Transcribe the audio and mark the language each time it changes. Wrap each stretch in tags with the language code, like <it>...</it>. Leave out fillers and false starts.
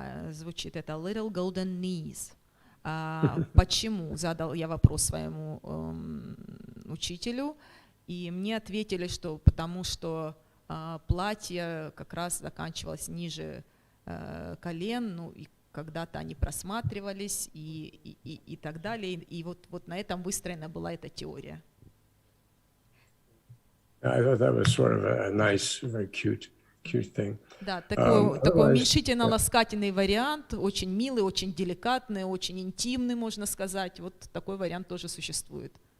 <ru>Звучит это</ru> <en>little golden knees.</en> <ru>Почему? Задал я вопрос своему учителю. И мне ответили, что потому что платье как раз заканчивалось ниже колен, ну и когда-то они просматривались и так далее. И вот на этом выстроена была эта теория.</ru> <en>I thought that was sort of a nice, very cute thing.</en> <ru>Да, такой уменьшительно-ласкательный вариант, очень милый, очень деликатный, очень интимный, можно сказать. Вот такой вариант тоже существует.</ru>